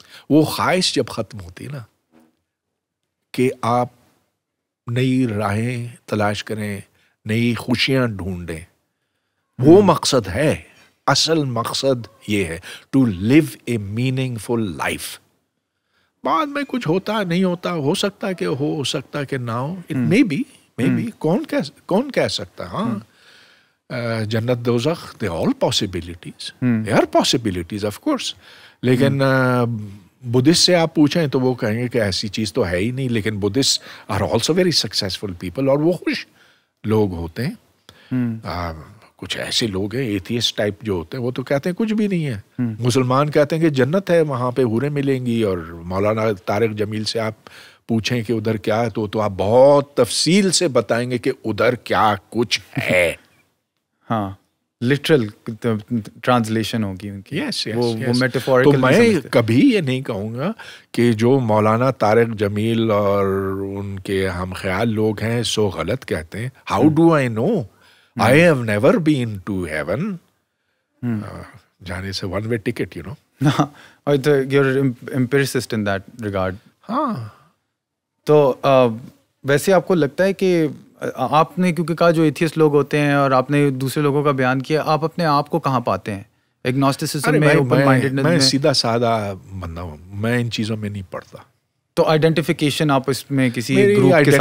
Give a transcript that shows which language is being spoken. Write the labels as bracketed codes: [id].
[ur] وہ خواہش جب ختم ہوتی نا کہ آپ نئی راہیں تلاش کریں، نئی خوشیاں ڈھونڈیں، وہ مقصد ہے. اصل مقصد یہ ہے [en] To live a meaningful life. [ur] بعد میں کچھ ہوتا نہیں ہوتا، ہو سکتا ہے کہ ہو سکتا ہے کہ نہ ہو. [en] it may be [ur] کون کہہ سکتا. [en] ہاں، جنت دوزخ، they all possibilities, they are possibilities of course. [ur] لیکن بدھسٹ سے آپ پوچھیں تو وہ کہیں گے کہ ایسی چیز تو ہے ہی نہیں. [en] لیکن Buddhist are also very successful people, [ur] اور وہ خوش لوگ ہوتے ہیں. کچھ ایسے لوگ ہیں ایتھیسٹ ٹائپ جو ہوتے ہیں، وہ تو کہتے ہیں کچھ بھی نہیں ہے. مسلمان کہتے ہیں کہ جنت ہے، وہاں پہ حوریں ملیں گی. اور مولانا طارق جمیل سے آپ پوچھیں کہ ادھر کیا ہے، تو آپ بہت تفصیل سے بتائیں گے کہ ادھر کیا کچھ ہے. ہاں، لٹرل ٹرانسلیشن ہوگی ان کی. وہ میٹافورکل. تو میں کبھی یہ نہیں کہوں گا کہ جو مولانا طارق جمیل اور ان کے ہم خیال لوگ ہیں سو غلط کہتے ہیں. [en] How do I know? I have never been to heaven. [ur] جانے سے [en] one way ticket, you know. You're empiricist in that regard. [ur] ہاں. تو ویسے آپ کو لگتا ہے کہ آپ نے کیونکہ کہا جو ایتھیسٹ لوگ ہوتے ہیں اور آپ نے دوسرے لوگوں کا بیان کیا، آپ اپنے آپ کو کہاں پاتے ہیں؟ ایگنوسٹسزم میں، اوپن مائنڈڈنس میں؟ میں سیدھا سادہ بندہ ہوں، میں ان چیزوں میں نہیں پڑتا. تو آئیڈینٹیفیکیشن آپ اس میں کسی گروپ کے ساتھ